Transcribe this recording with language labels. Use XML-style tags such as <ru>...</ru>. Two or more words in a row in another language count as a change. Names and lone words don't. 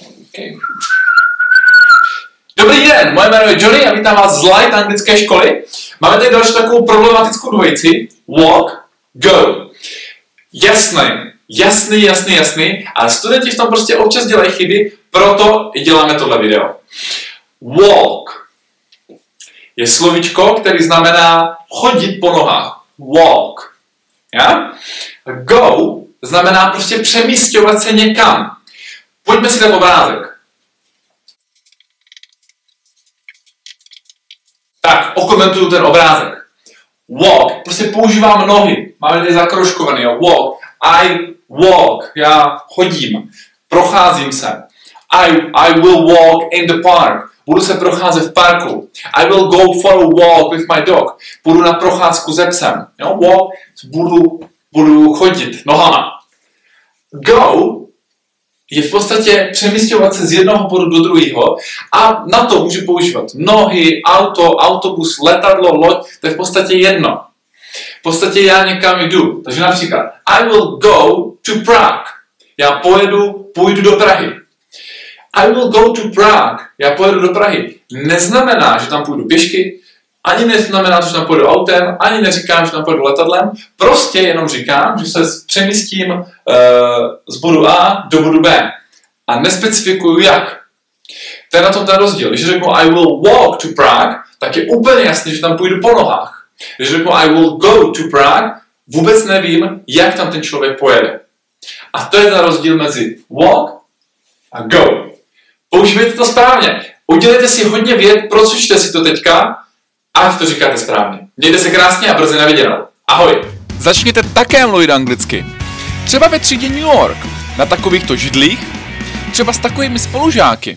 <en>Okay.</en> <cs>Dobrý den, moje jméno je Johnny a vítám vás z Light anglické školy. Máme tady další takovou problematickou dvojici.</cs> <en>Walk, go.</en> <cs>Jasný, ale studenti v tom prostě občas dělají chyby, proto i děláme tohle video. Walk je slovíčko, který znamená chodit po nohách.</cs> <en>Walk. Ja?</en> <cs>Go znamená prostě přemísťovat se někam. Pojďme si ten obrázek. Tak, okomentuju ten obrázek. Walk, prostě používám nohy. Máme tady zakroužkovaný, jo.</cs> <en>Walk. I walk,</en> <cs>já chodím, procházím se.</cs> <en>I will walk in the park.</en> <cs>Budu se procházet v parku.</cs> <en>I will go for a walk with my dog.</en> <cs>Budu na procházku se psem. Jo? Walk, budu chodit nohama. Go je v podstatě přemísťovat se z jednoho bodu do druhého a na to můžu používat nohy, auto, autobus, letadlo, loď, to je v podstatě jedno. V podstatě já někam jdu. Takže například</cs> <en>I will go to Prague.</en> <cs>Já půjdu do Prahy.</cs> <en>I will go to Prague.</en> <cs>Já pojedu do Prahy. Neznamená, že tam půjdu pěšky, ani neznamená, že tam pojedu autem, ani neříkám, že tam pojedu letadlem. Prostě jenom říkám, že se přemístím z bodu A do bodu B. A nespecifikuju jak. To je na tom ten rozdíl. Když řeknu</cs> <en>I will walk to Prague,</en> <cs>tak je úplně jasný, že tam půjdu po nohách. Když řeknu</cs> <en>I will go to Prague,</en> <cs>vůbec nevím, jak tam ten člověk pojede. A to je ten rozdíl mezi walk a go. Používejte to správně. Udělejte si hodně vět, procvičte si to teďka, ať to říkáte správně. Mějte se krásně a brzy na viděnou. Ahoj. Začněte také mluvit anglicky. Třeba ve třídě New York, na takovýchto židlích, třeba s takovými spolužáky.</cs>